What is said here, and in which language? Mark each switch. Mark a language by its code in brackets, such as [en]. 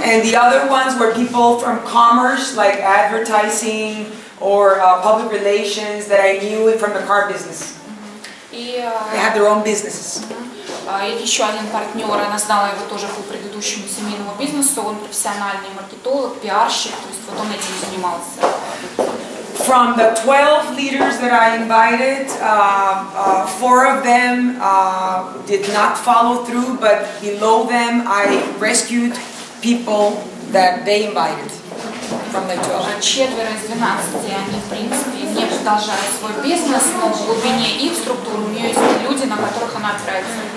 [en] And the other ones were people from commerce, like advertising or public relations that I knew from the car business. They had their own businesses. [ru] Еще один партнер, она знала его тоже по предыдущему семейному бизнесу, он профессиональный маркетолог, пиарщик, то есть вот он этим занимался. [en] From the 12 leaders that I invited, 4 of them did not follow through, but below them I rescued people that they invited from the 12. [ru] Четверо из 12, они в принципе не продолжают свой бизнес, но в глубине их структуры у нее есть люди, на которых она опирается.